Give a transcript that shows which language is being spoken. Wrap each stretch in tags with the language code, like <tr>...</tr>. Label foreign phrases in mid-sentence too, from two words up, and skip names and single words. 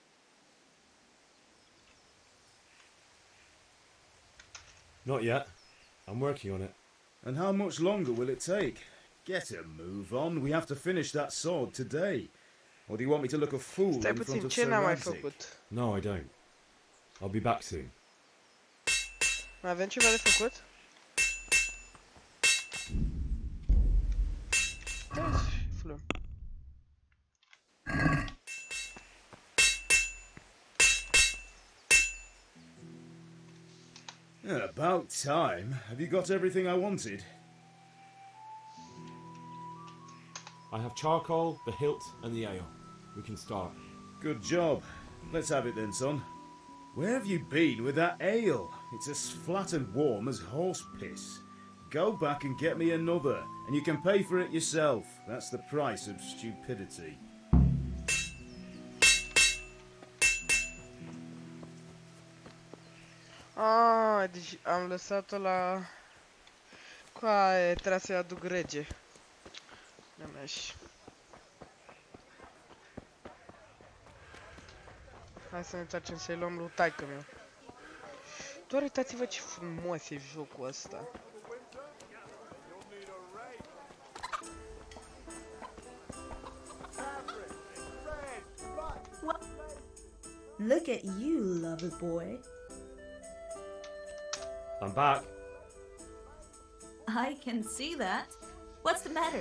<en>Not yet. I'm working on it. And how much longer will it take? Get a move on. We have to finish that sword today. Or do you want me to look a fool in front of Sir Radzig? No, I don't. I'll be back soon.</en> <ro>Mai avem ceva de făcut?</ro> <en>About time. Have you got everything I wanted? I have charcoal, the hilt, and the ale. We can start. Good job. Let's have it then, son. Where have you been with that ale? It's as flat and warm as horse piss. Go back and get me another, and you can pay for it yourself. That's the price of stupidity.</en> <ro>Ah, deci am lăsat-o la... Coaie, trebuie să-i aduc rege. Hai să ne întoarcem să-i luăm lui taică meu. Doar uitați-vă ce frumos e jocul ăsta.</ro> <en>Look at you, lover boy. I'm back. I can see that. What's the matter?</en>